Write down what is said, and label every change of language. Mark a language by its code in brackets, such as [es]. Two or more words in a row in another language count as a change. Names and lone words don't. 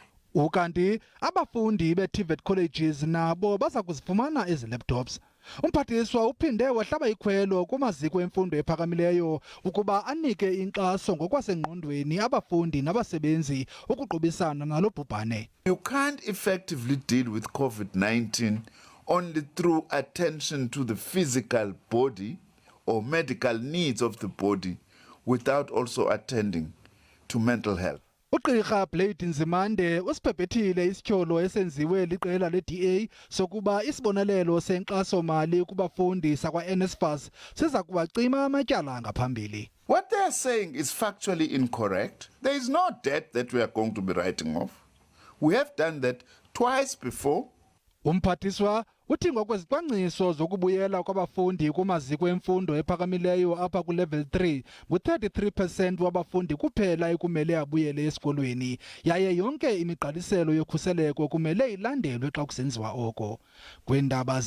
[xh] Ukanti abafundi be- [en] TVET colleges [xh] nabo baza kuzifumana ezi laptops. Umphathiswa uphinde wahlaba ikhwelo kumaziko emfundo ephakamileyo ukuba anike inkxaso ngokwasengqondweni abafundi nabasebenzi ukuqubisana nalo bhubhane. [en] You can't effectively deal with COVID-19 only through attention to the physical body or medical needs of the body without also attending to mental health. [xh] Ugqirha Blade Nzimande usibhebhethile isityholo esenziwe liqela le-DA sokuba isibonelelo senkxaso-mali kubafundi sakwa-NSFAS siza kuwacima amatyala ngaphambili. [en] What they are saying is factually incorrect. There is no debt that we are going to be writing off. We have done that twice before. [xh] Umphathiswa uthi ngokwezicwangciso zokubuyela kwabafundi kumaziko emfundo ephakamileyo apha ku-level 3 ngu-33% wabafundi kuphela ekumele abuyele esikolweni, yaye yonke imigqaliselo yokhuseleko kumele ilandelwe xa kusenziwa oko.